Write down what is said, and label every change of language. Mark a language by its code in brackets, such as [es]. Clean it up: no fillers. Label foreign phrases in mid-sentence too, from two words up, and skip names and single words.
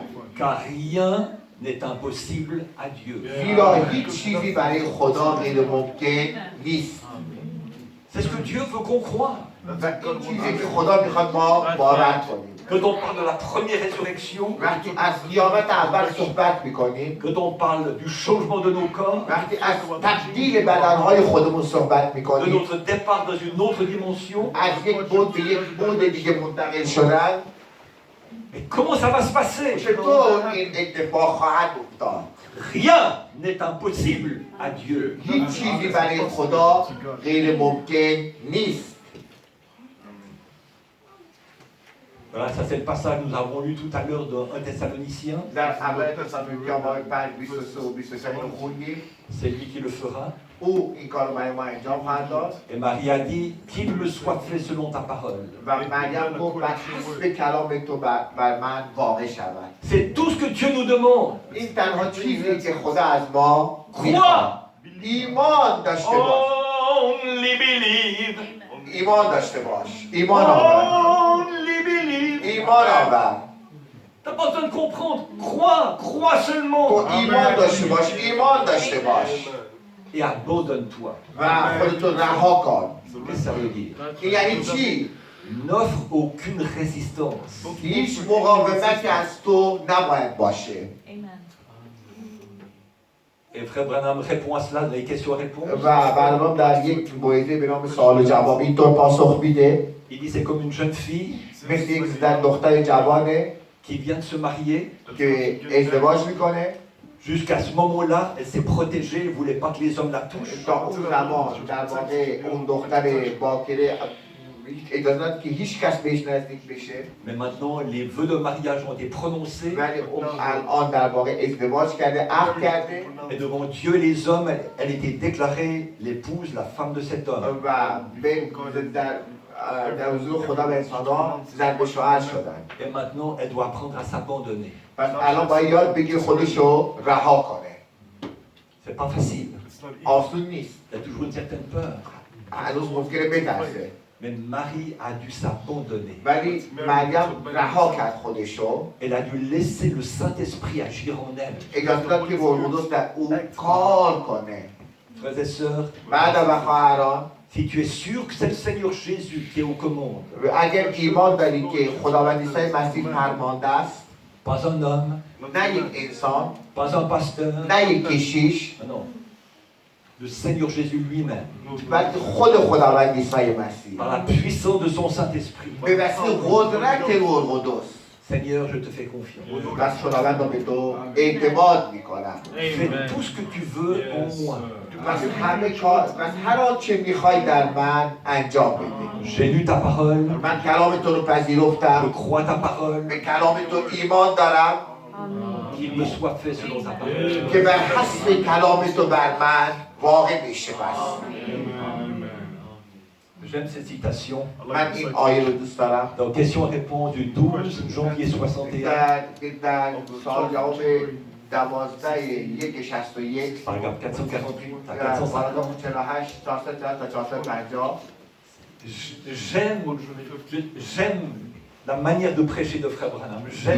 [fr] Car rien n'est impossible à Dieu. [fa] زیرا هیچ چیزی برای خدا غیر ممکن نیست. [fr] C'est ce que Dieu veut qu'on croie. [fa] و این چیزی که خدا میخواد ما باور کنیم. [fr] Quand on parle de la première résurrection, [fa] وقتی از قیامت اول صحبت میکنیم، [fr] quand on parle du changement de nos corps, [fa] وقتی از تبدیل بدنهای خودمون صحبت [fr] de [fa] میکنیم، [fr] notre départ dans une autre dimension, [fa] از یک بود به یک بود دیگه منتقل شدن، [fr] mais comment ça va se passer? [fa] چطور این اتفاق خواهد افتاد؟ [fr] Rien n'est impossible à Dieu. [fa] هیچ چیزی برای خدا غیر ممکن نیست. [fr] Voilà, ça c'est le passage que nous avons lu tout à l'heure dans 1 Thessaloniciens. [fa] در اول تسالونیکیان باب 5:23 و 23 رو خوندیم. [fr] C'est lui qui le fera. [fa] او این کار رو برای ما انجام خواهد داد [fr] Et Marie a dit, qu'il me soit fait selon ta parole. [fa] و مریم گفت بر حسب کلام تو بر من واقع شود. [fr] C'est tout ce que Dieu nous demande. [fa] این تنها چیزی که خدا از ما [fr] Crois. [fa] میخواد. ایمان داشته باش. [en] Only believe. [fa] ایمان داشته باش. ایمان آور. [en] Only believe. [fa] ایمان آور. [fr] T'as pas besoin de comprendre. Crois [fa] تو [fr] seulement. [fa] ایمان داشته باش. ایمان داشته باش. [fr] Et abandonne-toi. [fa] و خودتو رها کن. [fr] Qu'est-ce que ça veut dire? [fa] این یعنی چی؟ [fr] N'offre aucune résistance. [fa] هیچ مقاومتی از تو نباید باشه. [fr] Et Frère Branham répond à cela dans les questions-réponses. [fa] و برنامه در یک موعظه به نام سوال و جواب اینطور پاسخ میده. [fr] Il dit c'est comme une jeune fille [fa] مثل یک دختر جوانه [fr] qui vient de se marier. [fa] که ازدواج میکنه. [fr] Jusqu'à ce moment-là, elle s'est protégée, elle ne voulait pas que les hommes la touchent. [fa] تا اون زمان در واقع اون دختر باکره اجازه داد که هیچ کس بهش نزدیک بشه. [fr] Mais maintenant, les vœux de mariage ont été prononcés. [fa] ولی اون الان در واقع ازدواج کرده، عقد کرده. [fr] Et devant Dieu et les hommes, elle était déclarée l'épouse, la femme de cet homme. [fa] و در حضور خدا و انسان‌ها زن به شوهر شدن. [fr] Et maintenant, elle doit apprendre à s'abandonner. [fa] پس الان باید یاد بگیره خودشو رها کنه. [fr] C'est pas facile. [fa] آسون نیست. [fr] Il y a toujours une certaine peur. [fa] هنوز ممکنه بترسه. [fr] Mais Marie a dû s'abandonner. [fa] ولی مریم رها کرد خودشو. [fr] Elle a dû laisser le Saint-Esprit agir en elle. [fa] اجازه داد که روح القدس در او کار کنه. [fr] Frères et sœurs, [fa] بعد و خواهران، [fr] si tu es sûr que c'est le Seigneur Jésus qui est aux commandes, [fa] اگر ایمان داری که خداوند عیسی مسیح فرمانده است، [fr] pas un homme, [fa] نه یک انسان، [fr] pas un pasteur, [fa] نه یک کشیش، [fr] non, le Seigneur Jésus lui-même, [fa] بلکه خود خداوند عیسی مسیح [fr] par la puissance de son Saint-Esprit. [fa] به وسیله قدرت روح القدس، [fr] Seigneur, je te fais confiance. [fa] پس خداوند به تو اعتماد میکنم. [fr] Fais tout ce que tu veux en moi. [fa] پس همه کار، پس هر آنچه میخوای در من انجام بده. [fr] J'ai lu ta parole, [fa] من کلام تو رو [fr] je [fa] پذیرفتم، [fr] crois ta parole, [fa] به کلام تو ایمان دارم [fr] qu'il me soit fait selon ta parole. [fa] که بر حسب کلام تو بر من واقع بشه. پس [fr] J'aime cette citation. [fa] من این آیه رو دوست دارم. [fr] Dans Questions-réponses du 12 janvier 61, [fa] در سال جواب 12/1/61 [fr] paragraphe 448 à [fa] در 450. پاراگراف 48 تا 450 [fr] J'aime la manière de prêcher de Frère Branham. J'aime